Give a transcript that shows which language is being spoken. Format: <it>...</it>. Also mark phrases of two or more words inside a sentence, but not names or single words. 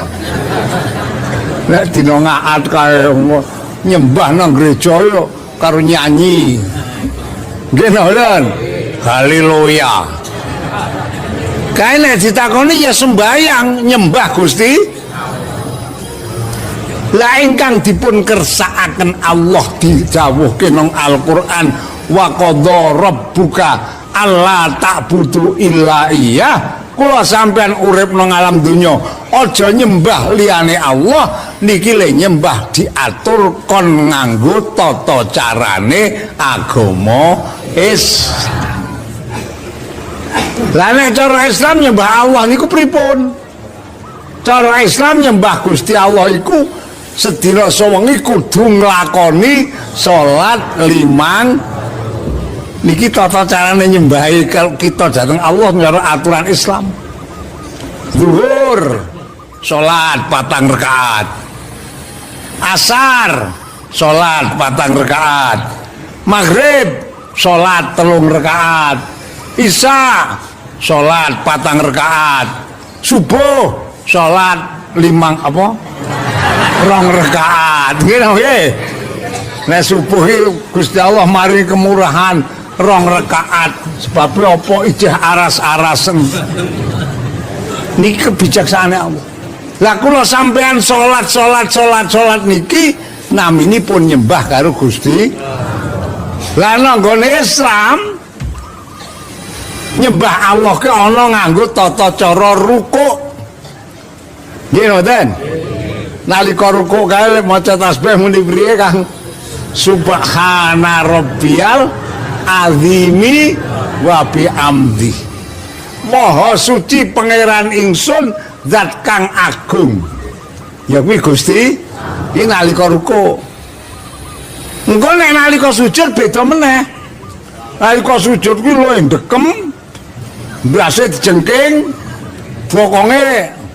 <jv>Nek dina ngaat kae nyembah nang gereja yo karo nyanyi. Nggih napa mboten? Haleluya. Kae nek ditakoni ya sembayang nyembah Gusti. Lah ingkang dipun kersakaken Allah didhawuhke nang Al-Qur'an</jv> <ar>وقضى ربك ألا تعبدوا إلا إياه.</ar> <jv>Kula sampean urip nang alam donya aja nyembah liyane Allah, niki le nyembah diatur kon nganggo tata carane agama Islam. Lah nek cara Islam nyembah Allah niku pripun? Cara Islam nyembah Gusti Allah iku sedina sewengi kudu nglakoni salat 5. Niki tata carane nyembahi</jv> <id>kalau kita datang Allah menurut aturan Islam.</id> <jv>Zuhur salat 4 rakaat. Asar salat 4 rakaat. Maghrib salat 3 rakaat. Isya salat 4 rakaat. Subuh salat 5 apa? 2 rakaat. Nggih. Nek subuh Gusti Allah mari kemurahan 2 rakaat. Sebab apa ijih aras-arasen. Niki kebijaksanaan Allah. Lah kula sampean salat niki naminipun nyembah karo Gusti. Lah nang nggone Islam nyembah Allah ke ana nganggo tata cara rukuk. Nggih mboten? Nalika rukuk kae maca tasbih muni priye Kang?</jv> <ar>سبحان ربي العظيم وبحمده.</ar> <jv>Maha suci pangeran ingsun zat kang agung. Ya kuwi Gusti, iki nalika rukuk. Engko nek nalika sujud beda meneh. Nalika sujud kuwi luwih ndekem. Brase dijengking bokonge.</jv>